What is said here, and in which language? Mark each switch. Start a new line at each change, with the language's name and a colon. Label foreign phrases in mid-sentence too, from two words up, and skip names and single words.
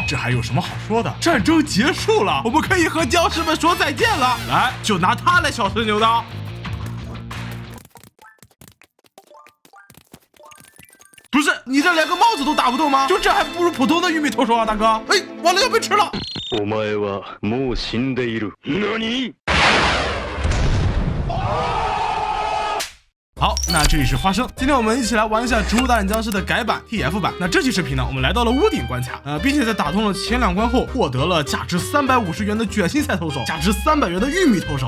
Chinese: 这还有什么好说的？战争结束了，我们可以和僵尸们说再见了。来，就拿他来小试牛刀。不是你这连个帽子都打不动吗？就这还不如普通的玉米投手啊，大哥！哎，完了要被吃了！
Japanese: お前はもう死んでいる。何？
Chinese: 好，那这里是花生，今天我们一起来玩一下《植物大战僵尸》的改版 TF 版。那这期视频呢，我们来到了屋顶关卡，并且在打通了前2关后，获得了价值350元的卷心菜投手，价值300元的玉米投手。